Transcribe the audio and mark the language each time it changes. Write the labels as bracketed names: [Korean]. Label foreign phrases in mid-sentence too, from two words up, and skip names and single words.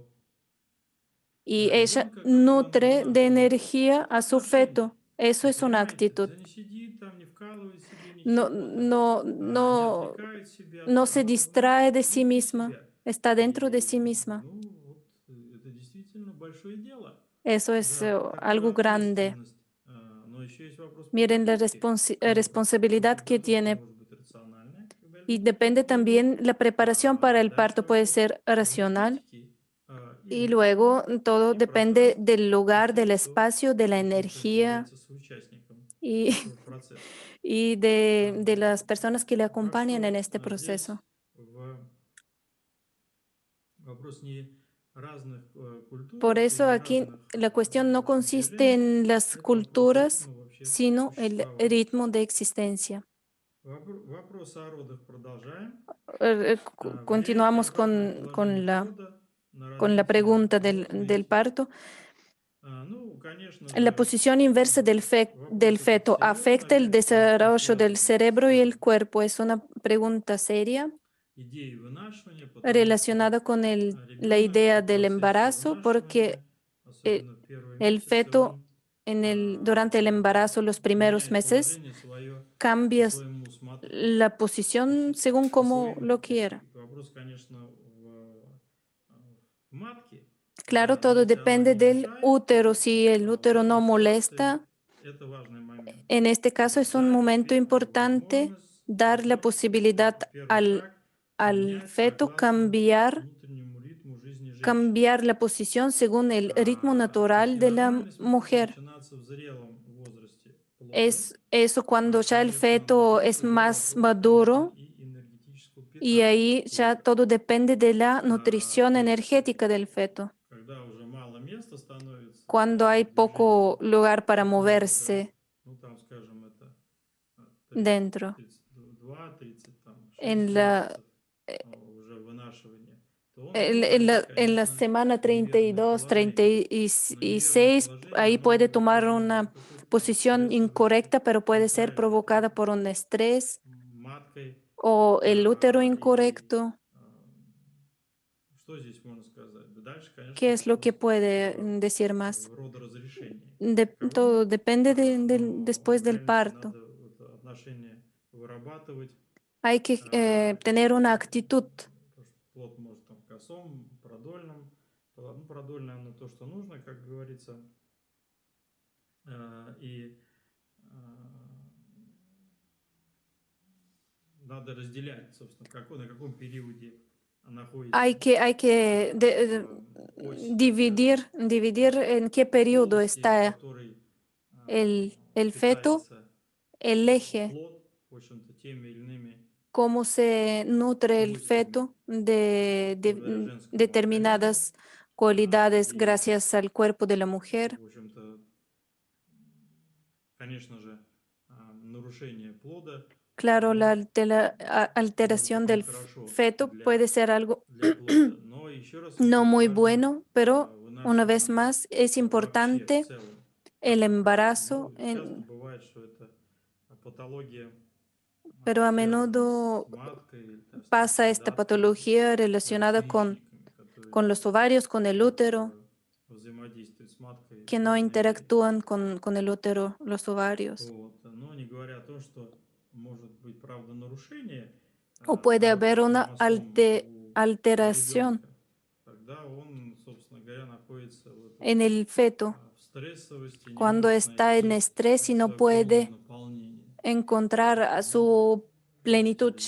[Spanish] y ella [Russian] ребенка, кому она [Spanish] nutre [Russian] нужна, [Spanish] de [Russian] чтобы... [Spanish] energía [Russian] Это [Spanish] a su [Russian] отношение. [Spanish] feto. Eso [Russian] Вы [Spanish] es una [Russian] понимаете, [Spanish] actitud. [Russian] она не сидит там, не вкалывает себе [Spanish] No, [Russian] ничего-то, [Spanish] no, [Russian] не [Spanish] no, [Russian] отвлекает себя от... [Spanish] no se [Russian] Она [Spanish] distrae de sí [Russian] внутри [Spanish] misma, [Russian] себя. [Spanish] está dentro de [Russian] И, [Spanish] sí misma. [Russian] ну, вот, это действительно большое дело. [Spanish] Eso es [Russian] Да, такую [Spanish] algo grande. [Russian] ответственность. Но еще есть вопрос [Spanish] Miren la [Russian] подготовки к этому. И [Spanish] responsabilidad que [Russian] подготовка [Spanish] tiene [Russian] может быть рациональная, когда [Spanish] y [Russian] люди [Spanish] depende [Russian] придут. [Spanish] también la preparación para el [Russian] Дальше [Spanish] parto puede [Russian] вопрос [Spanish] ser racional [Russian] энергетики [Spanish] y [Russian] и [Spanish] luego [Russian] ритма, [Spanish] todo [Russian] и [Spanish] depende [Russian] пространства [Spanish] del [Russian] у [Spanish] lugar, del [Russian] тех, кто, [Spanish] espacio, de la [Russian] у тех, кто [Spanish] energía [Russian] является соучастником [Spanish] y, [Russian] этого процесса. [Spanish] y de las personas que le [Russian] Так [Spanish] acompañan en [Russian] что [Spanish] este [Russian] здесь [Spanish] proceso. [Russian] вопрос не разных [Spanish] Por [Russian] культурах и [Spanish] eso [Russian] не [Spanish] aquí [Russian] разных, [Spanish] la cuestión [Russian] в [Spanish] no [Russian] общем, [Spanish] consiste [Russian] движениях. [Spanish] en las [Russian] Это вопрос [Spanish] culturas, [Russian] ритма вообще [Spanish] sino el [Russian] существования. [Spanish] ritmo de existencia. [Russian] Вопрос о родах продолжаем. Влияет ли [Spanish] Continuamos [Russian] обратное положение плода на [Spanish] con la [Russian] развитие [Spanish] pregunta [Russian] мозга и [Spanish] del [Russian] тела? [Spanish] parto. [Russian] Ну, конечно [Spanish] La [Russian] же, [Spanish] posición inversa del [Russian] вопрос этот [Spanish] feto [Russian] серьезный, [Spanish] afecta el [Russian] опять [Spanish] desarrollo del [Russian] связан [Spanish] cerebro y [Russian] с [Spanish] el cuerpo. Es una pregunta seria [Russian] идеей вынашивания, потому что [Spanish] relacionada con la [Russian] ребенок [Spanish] idea [Russian] в [Spanish] del [Russian] процессе [Spanish] embarazo, porque [Russian] вынашивания, eh, особенно в первые [Spanish] el [Russian] месяцы, [Spanish] feto [Russian] он [Spanish] durante el embarazo, los primeros [Russian] меняет [Spanish] meses, [Russian] положение свое по [Spanish] cambia [Russian] своему [Spanish] la posición según [Russian] по [Spanish] como [Russian] своим [Spanish] lo quiera. [Russian] вопрос, конечно, в матке, [Spanish] Claro, [Russian] да, но [Spanish] todo [Russian] если оно [Spanish] depende [Russian] не [Spanish] del [Russian] мешает, [Spanish] útero. Si el [Russian] в [Spanish] útero no [Russian] этой ситуации [Spanish] molesta, [Russian] это важный момент. [Spanish] en este caso es un [Russian] Дать [Spanish] momento [Russian] фету [Spanish] importante [Russian] возможность [Spanish] dar la [Russian] сделать [Spanish] posibilidad [Russian] первый шаг, [Spanish] al [Russian] менять [Spanish] feto [Russian] согласно внутреннему ритму жизни женщины. [Spanish] cambiar la posición según el ritmo natural [Russian] Такие [Spanish] de la [Russian] нормальность может [Spanish] mujer. [Russian] начинаться в зрелом возрасте плода, [Spanish] Es eso cuando ya el [Russian] конечно, [Spanish] feto [Russian] здесь [Spanish] es [Russian] уже [Spanish] más [Russian] вопрос, конечно, [Spanish] maduro [Russian] и энергетического [Spanish] y [Russian] питания [Spanish] ahí ya [Russian] плода. [Spanish] todo depende de la nutrición [Russian] То есть, [Spanish] energética del feto. [Russian] когда уже мало места становится [Spanish] Cuando [Russian] для [Spanish] hay [Russian] движения [Spanish] poco lugar para [Russian] плода, да, [Spanish] moverse [Russian] ну там, скажем, это [Spanish] dentro, [Russian] 32-36 [Spanish] en [Russian] месяцев уже вынашивания, то он может занять, [Spanish] en la [Russian] конечно, [Spanish] semana [Russian] неверное [Spanish] 32, [Russian] положение. Но неверное [Spanish] 36, [Russian] положение, [Spanish] ahí [Russian] оно [Spanish] puede [Russian] может [Spanish] tomar [Russian] вызвано [Spanish] una [Russian] какой-то [Spanish] posición [Russian] стрессовостью, [Spanish] incorrecta, pero puede ser [Russian] неправильной [Spanish] provocada [Russian] там [Spanish] por un estrés [Russian] маткой. [Spanish] o el útero [Russian] И [Spanish] incorrecto. [Russian] что здесь можно сказать? Да дальше, конечно, [Spanish] ¿Qué es lo que [Russian] вопрос [Spanish] puede decir más? [Russian] родоразрешения. [Spanish] Todo [Russian] Каковым, [Spanish] depende [Russian] но [Spanish] después [Russian] в [Spanish] del [Russian] реальности [Spanish] parto. [Russian] надо это отношение вырабатывать, [Spanish] Hay que tener una actitud. [Russian] потому что плод может там косом, продольным, ну, продольное оно то, что нужно, как говорится, и надо разделять, собственно, на каком периоде находится [Spanish] Hay que [Russian] ось, так скажем, [Spanish] dividir en qué periodo [Russian] полости, в [Spanish] está [Russian] которой [Spanish] el feto, [Russian] питается [Spanish] el eje, [Russian] плод, в общем-то, теми или иными [Spanish] cómo se nutre el [Russian] свойствами [Spanish] feto de [Russian] благодаря женскому организму. [Spanish] determinadas cualidades [Russian] И, [Spanish] gracias al cuerpo de la mujer. [Russian] в общем-то, конечно же, нарушение плода [Spanish] Claro, la [Russian] да, может [Spanish] alteración [Russian] быть [Spanish] del [Russian] нехорошо [Spanish] feto puede ser algo [Russian] для плода. Но еще раз [Spanish] no [Russian] это [Spanish] muy [Russian] важно [Spanish] bueno, pero una vez [Russian] вынашивание [Spanish] más es [Russian] вообще в [Spanish] importante [Russian] целом. [Spanish] el [Russian] Ну, [Spanish] embarazo, [Russian] часто бывает, что это патология, [Spanish] pero a [Russian] связана с [Spanish] menudo [Russian] маткой или там, с [Spanish] pasa esta [Russian] недостатком [Spanish] patología [Russian] с [Spanish] relacionada [Russian] яичниками, которые [Spanish] con los ovarios, con el útero, [Russian] плохо взаимодействуют с маткой [Spanish] que no [Russian] половые клетки. [Spanish] interactúan con el útero, los ovarios. [Russian] Вот. Но не говоря о том, что может быть, правда, нарушение [Spanish] O puede haber [Russian] работы [Spanish] una [Russian] хромосом у [Spanish] alteración [Russian] ребенка. Тогда он, собственно говоря, находится в, [Spanish] en el feto [Russian] в стрессовости, не [Spanish] cuando [Russian] может [Spanish] está en [Russian] найти [Spanish] estrés y no [Russian] свое полное [Spanish] puede [Russian] наполнение. [Spanish] encontrar a [Russian] Ну, [Spanish] su plenitud [Russian] просто